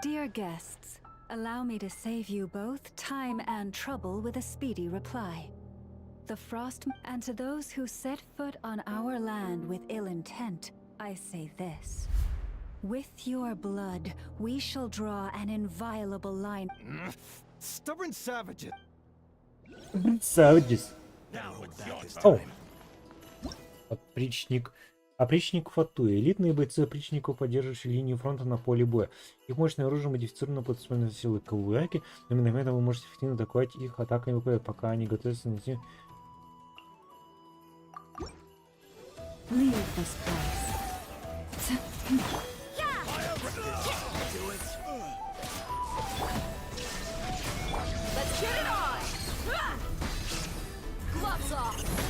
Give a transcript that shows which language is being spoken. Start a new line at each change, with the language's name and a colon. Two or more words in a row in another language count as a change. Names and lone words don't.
English: Dear guests, allow me to save you both time and trouble with a speedy reply. The Frost... And to those who set foot on our land with ill intent, I say this. With your blood, we shall draw an inviolable line... Stubborn savages!
Russian: Саудис. О! Опричник. Опричник Фатуи. Элитные бойцы опричников, поддерживающие линию фронта на поле боя. Их мощное оружие модифицировано под специальные силы Кавуяки, но именно поэтому вы можете эффективно атаковать их атаками ВП, пока они готовятся нанести...
English: Leave this place. Let's get it on! Gloves off!